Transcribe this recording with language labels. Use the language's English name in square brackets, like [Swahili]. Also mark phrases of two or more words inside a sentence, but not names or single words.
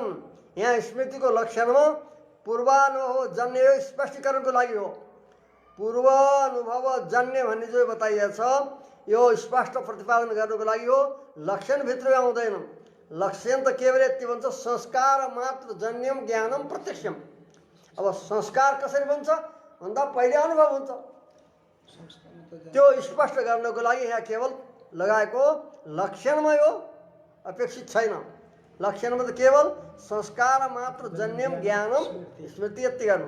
[Nepali] यहाँ स्मृतिको लक्षणमा पूर्वानुभव जन्य स्पष्टीकरणको लागि हो। पूर्वानुभव जन्य भन्ने जो बताइएको छ यो स्पष्ट प्रतिपादन गर्नको लागि हो। लक्षणभित्र आउँदैन। लक्षण त केवल यति भन्छ [Sanskrit] संस्कार मात्र जन्यम ज्ञानम प्रत्यक्षम। [Nepali] अब संस्कार कसरी बन्छ भन्दा पहिले अनुभव हुन्छ। त्यो स्पष्ट गर्नको लागि यहाँ केवल लगाएको लक्षणमा यो अपेक्षित छैन। लक्षणमा त केवल [Sanskrit] संस्कार मात्र जन्यम ज्ञानम स्मृति [Nepali] यति गर्नु।